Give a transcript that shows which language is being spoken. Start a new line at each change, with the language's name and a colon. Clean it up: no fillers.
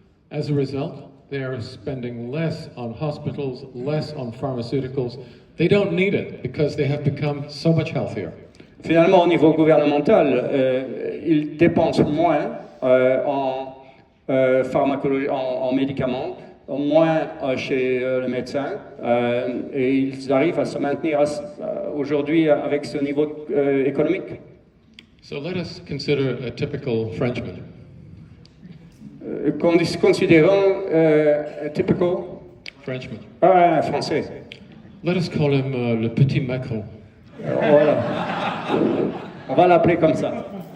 English: As a result, they are spending less on hospitals, less on pharmaceuticals. They don't need it because they have become so much healthier.
French: Finalement, au niveau gouvernemental, ils dépensent moins en pharmacologie, en médicaments, moins chez le médecin, et ils arrivent à se maintenir aujourd'hui avec ce niveau économique.
English: So let us consider a typical Frenchman.
French: Considérons un typical
English: Frenchman.
French: Un français.
English: Let us call him le petit Macron.
French: Voilà. On va l'appeler comme ça.